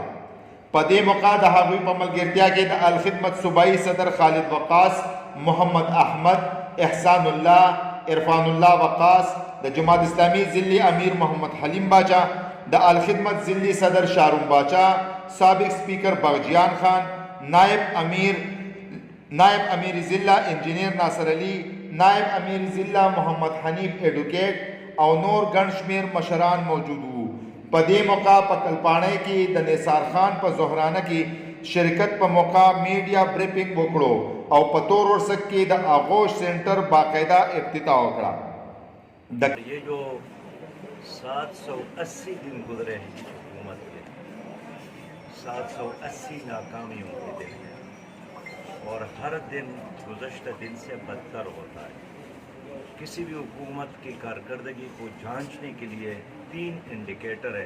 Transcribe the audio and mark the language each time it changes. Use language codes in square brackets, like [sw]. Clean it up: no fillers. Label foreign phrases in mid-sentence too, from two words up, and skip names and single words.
[ps] په دې موقع د هغوی په ملګرتیا کې د الخدمت صوبایي صدر خالد وقاص، محمد احمد، احسان الله، عرفان الله وقاص، د جماعت اسلامی ضلعی امیر محمد حلیم باچا، د الخدمت ضلعی صدر شارون باچا، سابق سپیکر بغجیان خان، نائب امیر ضلع انجینئر ناصر علی، نائب امیر ضلع محمد حنیف ایڈوکیٹ او نور ګڼ شمیر مشران موجود وو. په دې موقع په کلپاڼۍ کې د نثار خان په زهرانه کې شرکت په موقع [en] media briefing [ps] وکړو او په تور ورسک کې د آغوش سینټر باقاعده افتتاح وکړه. [ur] یہ جو 780 دن گزرے ہیں حکومت کے، 780 ناکامیوں کے دن ہیں اور ہر دن گزشتہ دن سے بدتر ہوتا ہے. کسی بھی حکومت کی کارکردگی کو جانچنے کے لیے 3 انڈیکیٹر ہے.